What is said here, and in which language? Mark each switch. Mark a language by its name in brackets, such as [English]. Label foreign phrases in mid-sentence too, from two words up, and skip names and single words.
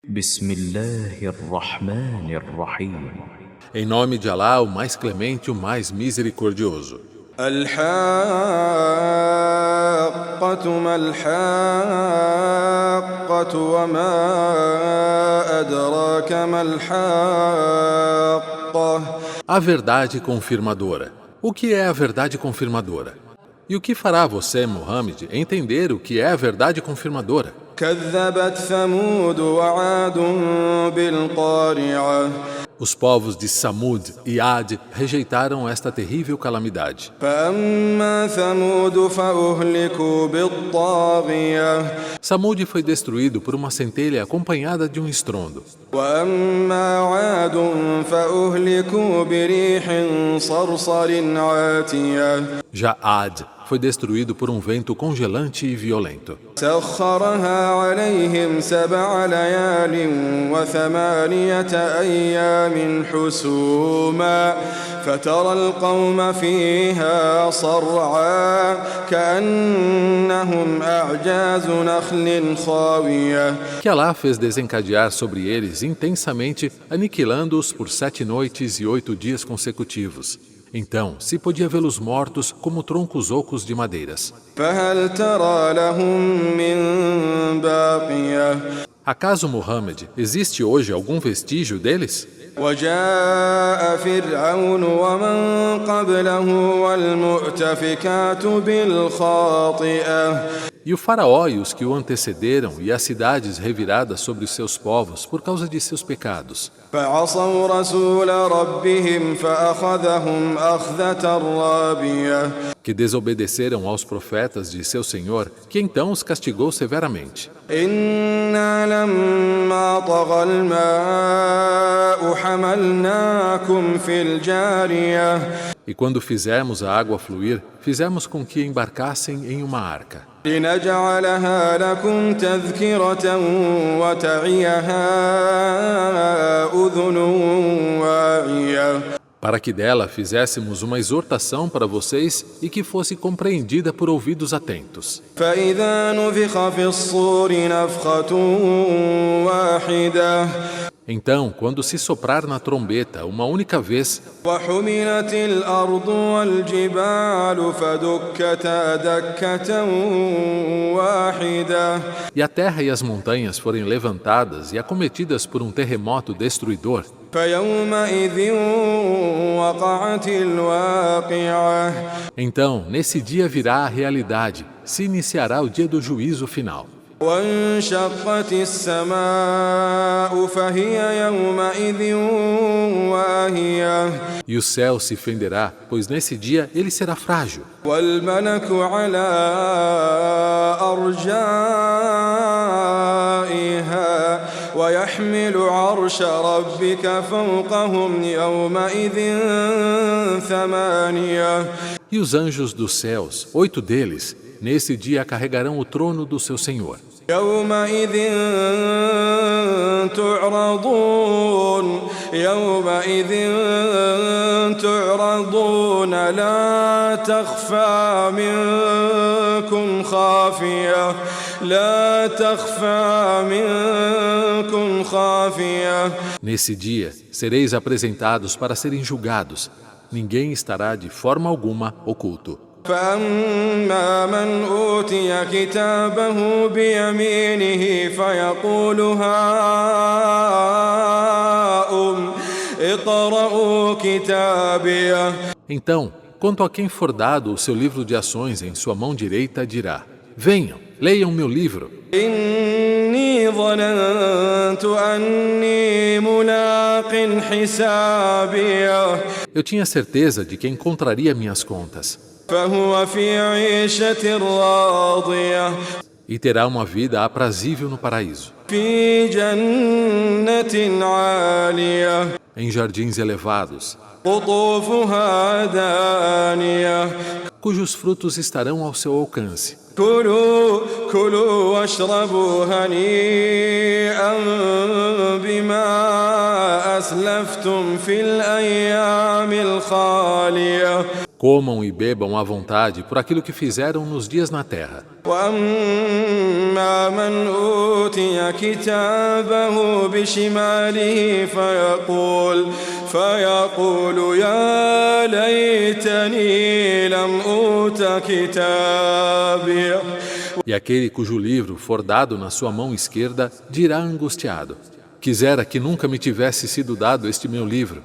[Arabic] بسم الله الرحمن الرحيم. [Portuguese] Em nome de Alá, o mais clemente, o mais misericordioso. [Arabic] الحاقة ما الحاقة وما أدراك ما الحاقة. [Portuguese] A verdade confirmadora. O que é a verdade confirmadora? E o que fará você, Muhammad, entender o que é a verdade confirmadora? [Arabic] كذبت ثمود وعاد بالقارعة. [Portuguese] Os povos de Samud e Ad rejeitaram esta terrível calamidade. [Arabic] فأما ثمود فأهلكوا بالطاغية. [Portuguese] Samud foi destruído por uma centelha acompanhada de um estrondo. [Arabic] وأما عاد فأهلكوا بريح صرصر عاتية. [Portuguese] Já Ad foi destruído por um vento congelante e violento. [Arabic] سخرها عليهم 7 ليال و8 أيام حسوما فترى القوم فيها صرعا كأنهم أعجاز نخل خاوية. [Portuguese] Que Alá fez desencadear sobre eles intensamente, aniquilando-os por 7 noites e 8 dias consecutivos. Então, se podia vê-los mortos como troncos ocos de madeiras. [Arabic] فهل ترى لهم من باقية. [Portuguese] Acaso, Muhammad, existe hoje algum vestígio deles? [Arabic] وجاء فرعون ومن قبله والمؤتفكات بالخاطئة. [Portuguese] E o faraó e os que o antecederam e as cidades reviradas sobre os seus povos por causa de seus pecados. [Arabic] فعصوا رسول ربهم فأخذهم أخذة رابية. [Portuguese] Que desobedeceram aos profetas de seu Senhor, que então os castigou severamente. [Arabic] إنا لما طغى الماء حملناكم في الجارية. [Portuguese] E quando fizemos a água fluir, fizemos com que embarcassem em uma arca. [Arabic] لنجعلها لكم تذكرة وتعيها أذن واعية. [Portuguese] Para que dela fizéssemos uma exortação para vocês e que fosse compreendida por ouvidos atentos. [Arabic] فإذا نفخ في الصور نفخة واحدة. [Portuguese] Então, quando se soprar na trombeta uma única vez, [Arabic] وحملت الأرض والجبال فدكتا دكة واحدة. [Portuguese] e a terra e as montanhas forem levantadas e acometidas por um terremoto destruidor, [Arabic] فيومئذ وقعت الواقعة. [Portuguese] então, nesse dia virá a realidade, se iniciará o dia do juízo final. [Arabic] وانشقت السماء فهي يومئذ واهية. [Portuguese] E o céu se fenderá, pois nesse dia ele será frágil. [Arabic] والملك على أرجائها ويحمل عرش ربك فوقهم يومئذ 8. [Portuguese] E os anjos dos céus, 8 deles, nesse dia carregarão o trono do seu Senhor. [Arabic] يومئذ تعرضون يومئذ تعرضون لا تخفى منكم خافية لا تخفى منكم خافية. [Portuguese] Nesse dia, sereis apresentados para serem julgados. Ninguém estará de forma alguma oculto. [Arabic] فأما من أوتي كتابه بيمينه فيقول هاؤم اقرءوا كتابيه. [Portuguese] Então, quanto a quem for dado o seu livro de ações em sua mão direita, dirá: venham, leiam meu livro. [Arabic] إني ظننت أني ملاق حسابيه. [Portuguese] Eu tinha certeza de que encontraria minhas contas. [Arabic] فهو في عيشة راضية. [Portuguese] E terá uma vida aprazível no paraíso, [Arabic] في جنة عالية. [Portuguese] em jardins elevados, [Arabic] قطوفها دانية. [Portuguese] cujos frutos estarão ao seu alcance. [Arabic] كلوا واشربوا هنيئا بما أسلفتم في الأيام الخالية. [Portuguese] Comam e bebam à vontade por aquilo que fizeram nos dias na terra. [Arabic] وأما من أوتي كتابه بشماله فيقول يا ليتني لم أوت كتابي. [Portuguese] E aquele cujo livro for dado na sua mão esquerda dirá angustiado: quisera que nunca me tivesse sido dado este meu livro.